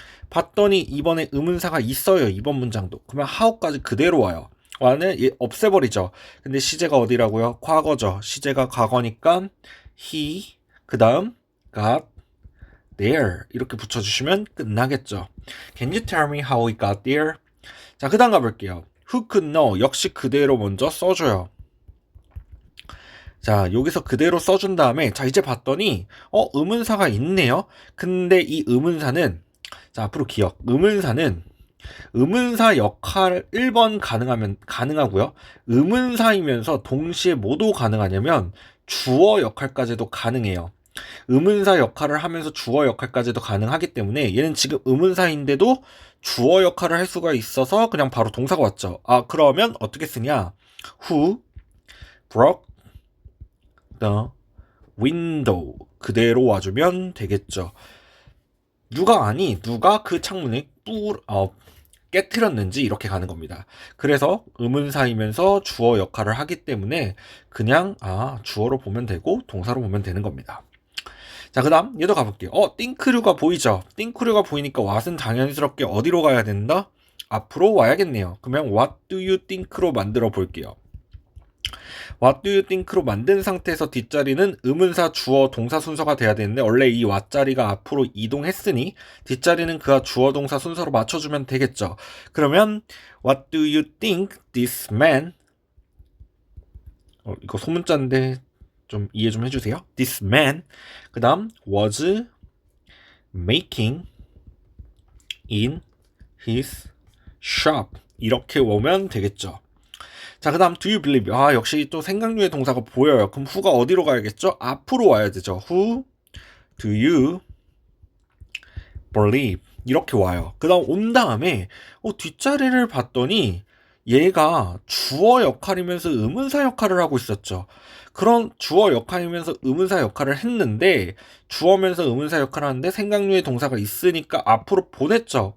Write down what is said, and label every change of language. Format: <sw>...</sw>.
<ko>봤더니 이번에 의문사가 있어요. 이번 문장도. 그러면 how까지 그대로 와요. 와는 얘 없애버리죠. 근데 시제가 어디라고요? 과거죠. 시제가 과거니까 he 그 다음</ko> <en>got there</en> <ko>이렇게 붙여주시면 끝나겠죠.</ko> <en>Can you tell me how we got there?</en> <ko>자, 그 다음 가볼게요.</ko> <en>Who could know?</en> <ko>역시 그대로 먼저 써줘요. 자, 여기서 그대로 써준 다음에 자, 이제 봤더니 의문사가 있네요. 근데 이 의문사는 자, 앞으로 기억. 의문사 역할 1번 가능하고요. 의문사이면서 동시에 뭐도 가능하냐면 주어 역할까지도 가능해요. 의문사 역할을 하면서 주어 역할까지도 가능하기 때문에 얘는 지금 의문사인데도 주어 역할을 할 수가 있어서 그냥 바로 동사가 왔죠. 그러면 어떻게 쓰냐?</ko> <en>Who broke the window</en> <ko>그대로 와주면 되겠죠. 누가 그 창문을 깨트렸는지 이렇게 가는 겁니다. 그래서 의문사이면서 주어 역할을 하기 때문에 그냥 주어로 보면 되고 동사로 보면 되는 겁니다. 자, 그 다음 얘도 가볼게요. think류가 보이죠? think류가 보이니까 what은 당연스럽게 어디로 가야 된다? 앞으로 와야겠네요. 그러면</ko> <en>what do you think</en> <ko>로 만들어 볼게요.</ko> <en>What do you think</en> <ko>로 만든 상태에서 뒷자리는 의문사 주어 동사 순서가 돼야 되는데 원래 이 what 자리가 앞으로 이동했으니 뒷자리는 그가 주어 동사 순서로 맞춰주면 되겠죠. 그러면</ko> <en>What do you think this man</en> <ko>이거 소문자인데 좀 이해 좀 해주세요.</ko> <en>This man</en> <ko>그 다음</ko> <en>was making in his shop</en> <ko>이렇게 오면 되겠죠. 자, 그 다음</ko> <en>do you believe</en> <ko>역시 또 생각류의 동사가 보여요. 그럼 who가 어디로 가야겠죠? 앞으로 와야 되죠.</ko> <en>Who do you believe</en> <ko>이렇게 와요. 그 다음 온 다음에 뒷자리를 봤더니 얘가 주어 역할이면서 의문사 역할을 하고 있었죠. 그런 주어 역할이면서 의문사 역할을 했는데 주어면서 의문사 역할을 하는데 생각류의 동사가 있으니까 앞으로 보냈죠.</ko>